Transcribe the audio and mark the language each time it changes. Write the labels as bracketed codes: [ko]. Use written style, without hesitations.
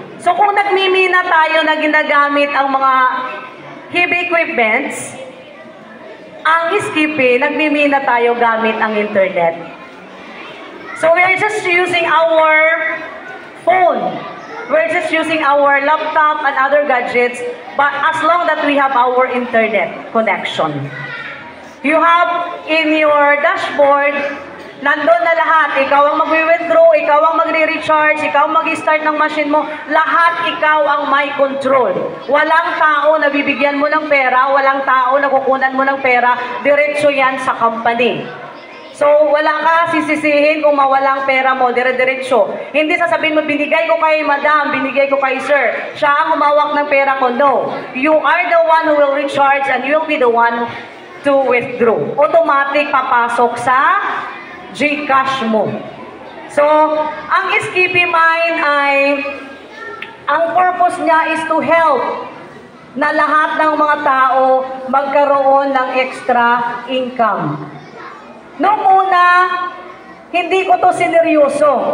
[tl] So kung nagmimina tayo na ginagamit ang mga heavy equipments, ang Skippy, nagmimina tayo gamit ang internet. [en] So we are just using our phone. We're just using our laptop and other gadgets, but as long that we have our internet connection. You have in your dashboard, [tl] nandun na lahat. Ikaw ang mag-withdraw, ikaw ang magre-recharge, ikaw ang mag-start ng machine mo. Lahat ikaw ang may control. Walang tao na bibigyan mo ng pera, walang tao na kukunan mo ng pera, diretso yan sa company. So, wala ka sisisihin kung mawalang pera mo, dire-diretso. Hindi sasabihin mo, binigay ko kay madam, binigay ko kay sir. Siya ang humawak ng pera ko. [en] No. You are the one who will recharge and you will be the one to withdraw. [tl] Automatic papasok sa GCash mo. So, ang Skippy Mind ay, ang purpose niya [en] is to help [tl] na lahat ng mga tao magkaroon ng extra income. Noong una, hindi ko to sineryoso.